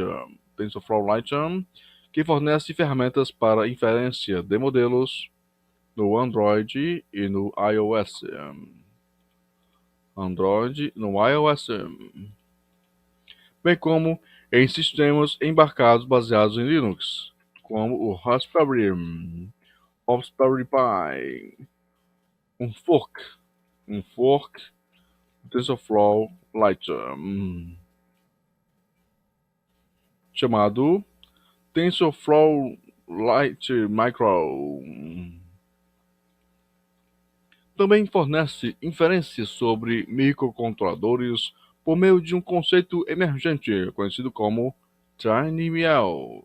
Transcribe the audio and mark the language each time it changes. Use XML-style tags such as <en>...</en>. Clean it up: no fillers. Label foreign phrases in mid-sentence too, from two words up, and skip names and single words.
<pt>TensorFlow Lite, que fornece ferramentas para inferência de modelos no Android e no iOS. Android no iOS, bem como em sistemas embarcados baseados em Linux, como o Raspberry Pi, um fork, um fork TensorFlow Lite, chamado TensorFlow Lite Micro. Também fornece inferências sobre microcontroladores por meio de um conceito emergente conhecido como TinyML.</pt>